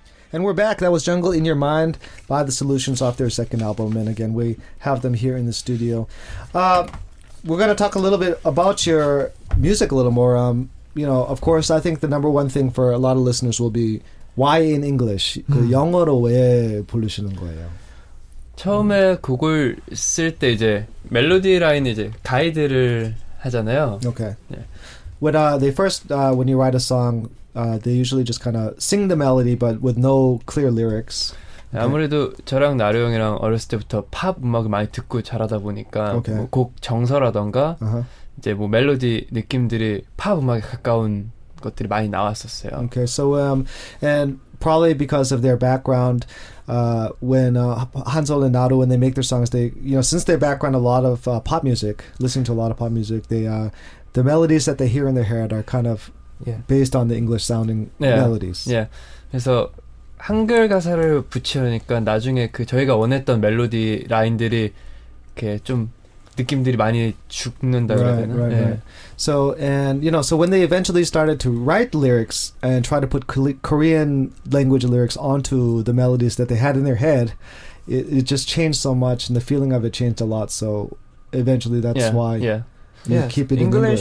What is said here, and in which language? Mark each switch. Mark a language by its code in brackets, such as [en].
[en] And we're back. That was Jungle in Your Mind by the Solutions off their second album. And again, we have them here in the studio. We're going to talk a little bit about your music a little more. You know, of course, I think the number one thing for a lot of listeners will be why in English? [ko] 그 영어로 왜 부르시는 거예요? 처음에 곡을 쓸 때 이제 멜로디 라인 이제 가이드를 하잖아요. [en] Okay. Yeah. When they first when you write a song, they usually just kind of sing the melody, but with no clear lyrics. Okay. [ko] 아무래도 저랑 나루 형이랑 어렸을 때부터 팝 음악을 많이 듣고 자라다 보니까 [en] Okay. [ko] 뭐 곡 정서라던가 이제 뭐 멜로디 느낌들이 팝 음악에 가까운 것들이 많이 나왔었어요. [en] Okay, so and probably because of their background, when Hansol and Naru, when they make their songs, they since their background a lot of pop music, listening to a lot of pop music, they the melodies that they hear in their head are kind of based on the English sounding melodies. Yeah. [ko] 그래서 한글 가사를 붙이려니까 나중에 그 저희가 원했던 멜로디 라인들이 이렇게 좀 느낌들이 많이 죽는다 그래야 되나? [en] Right. So so when they eventually started to write lyrics and try to put Korean language lyrics onto the melodies that they had in their head, it just changed so much, and the feeling of it changed a lot. So eventually, that's why you keep it in English.